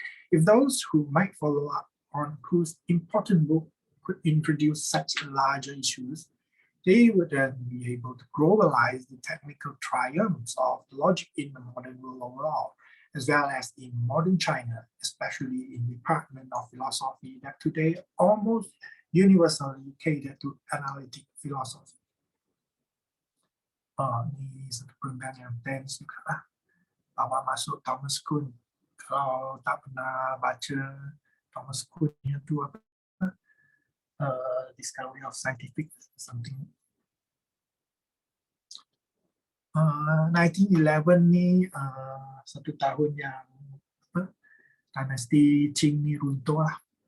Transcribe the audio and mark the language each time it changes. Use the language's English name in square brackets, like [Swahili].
[English] If those who might follow up on whose important book could introduce such larger issues, they would then be able to globalize the technical triumphs of logic in the modern world overall, as well as in modern China, especially in the Department of Philosophy that today almost universally cater to analytic philosophy. [Malay] Ini satu perenggan yang tense juga lah. Bawa masuk Thomas Kuhn. Kalau tak pernah baca Thomas Kuhn itu apa? [English] Discovery of Scientific something. [Malay] 1911 ni satu tahun yang dinasti Qing ni runtuh lah.